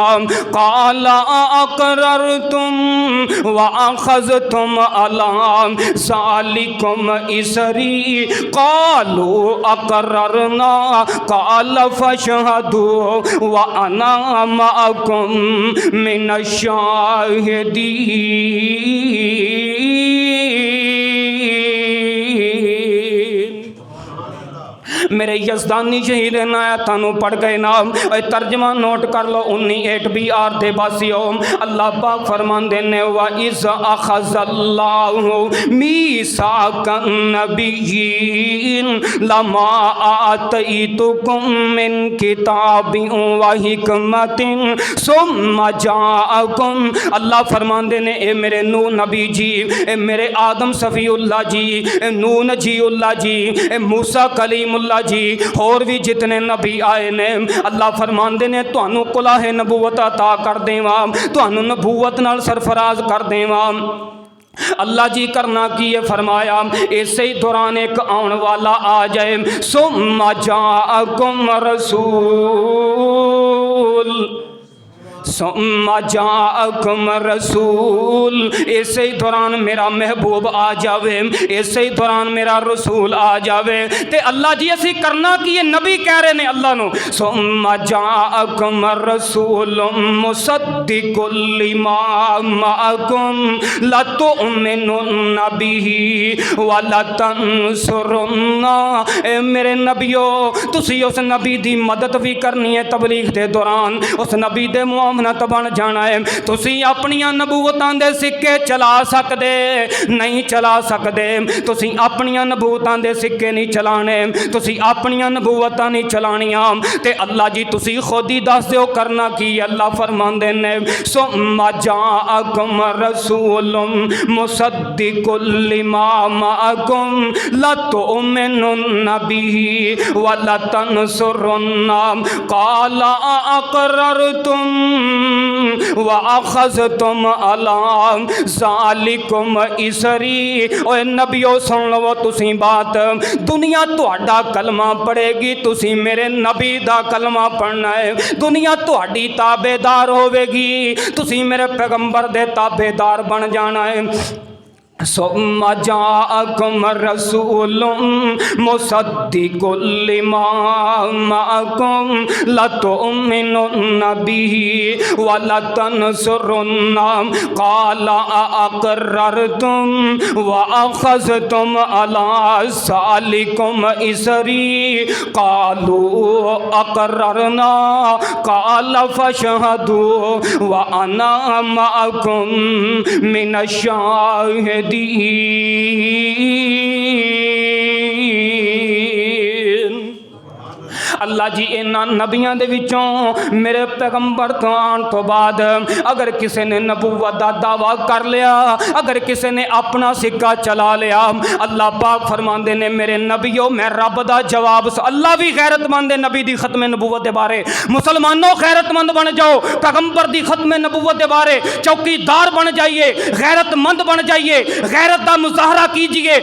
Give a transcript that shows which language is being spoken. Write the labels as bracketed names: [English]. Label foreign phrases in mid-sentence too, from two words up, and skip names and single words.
[Arabic] قال أأقررتم وأخذتم على ذلكم إصري قالوا أقررنا قال فاشهدوا وأنا معكم من الشاهدين. [Punjabi] میرے یزدانی شہید آیتاں پڑھ گئے نام ترجمہ نوٹ کر لو. 19 دے باسیوں اللہ پاک فرماندے نے [Arabic] وإذ أخذ الله ميثاق النبيين لما آتيتكم من كتاب وحكمة ثم جاءكم. [Punjabi] اللہ فرماندے نے اے میرے نوح نبی جی، اے میرے آدم صفی اللہ جی، اے نوح نجی اللہ جی، اے موسیٰ کلیم اللہ جی، ہور بھی جتنے نبی آئے نے اللہ فرماندے نے تہانوں کلاہِ نبوت عطا کر دیواں، تہانوں نبوت نال سرفراز کر دیواں. اللہ جی کرنا کی ہے فرمایا ایسے ہی دوران ایک آنے والا آ جائے [Arabic] ثم جاءكم رسول ثم جاءكم رسول. [Punjabi] ایسے ہی دوران میرا محبوب آ جاوے، ایسے ہی دوران میرا رسول آ جاوے. تے اللہ جی اسی کرنا کی ایہہ نبی کہہ رہے نے اللہ نوں [Arabic] ثم جاءكم رسول مصدق لما معكم لتؤمنن به ولتنصرنه. [Punjabi] اے میرے نبیو تسی اس نبی دی مدد بھی کرنی ہے تبلیغ دے دوران، اس نبی دے معاونت بن جانا ہے. تسی اپنیاں نبوتاں دے سکے چلا سکدے نہیں چلا سکدے، تسی اپنیاں نبوتاں دے سکے نہیں چلانے، تسی اپنیاں نبوتاں نہیں چلانیاں. تے اللہ جی تسی خود ہی دس دیو کرنا کی. اللہ فرماندے نے [Arabic] ثم جاءكم رسول مصدق لما معكم لتؤمنن به ولتنصرنه. قال أأقررتم وأخذتم على ذلكم إصري. [Punjabi] اوئے نبیو سن لو تسی بات، دنیا تہاڈا کلمہ پڑھے گی، تسی میرے نبی دا کلمہ پڑھنا ہے. دنیا تہاڈی تابعدار ہووے گی، تسی میرے پیغمبر دے تابعدار بن جانا ہے. [Arabic] ثم جاءكم رسول مصدق لما معكم لتؤمنن به ولتنصرنه قال أأقررتم وأخذتم على ذلكم إصري قالوا أقررنا قال فاشهدوا وأنا معكم من الشاهدين. [Punjabi] اللہ جی انہاں نبیاں دے وچوں میرے پیغمبر تو آنے تو بعد اگر کسی نے نبوت کا دعویٰ کر لیا، اگر کسی نے اپنا سکہ چلا لیا، اللہ پاک فرماتے نے میرے نبیوں میں رب کا جواب. [Urdu] اللہ بھی غیرت مند ہے نبی کی ختم نبوت کے بارے۔ مسلمانو غیرت مند بن جاؤ، پیغمبر کی ختم نبوت کے بارے چوکیدار بن جائیے، غیرت مند بن جائیے، غیرت کا مظاہرہ کیجیے.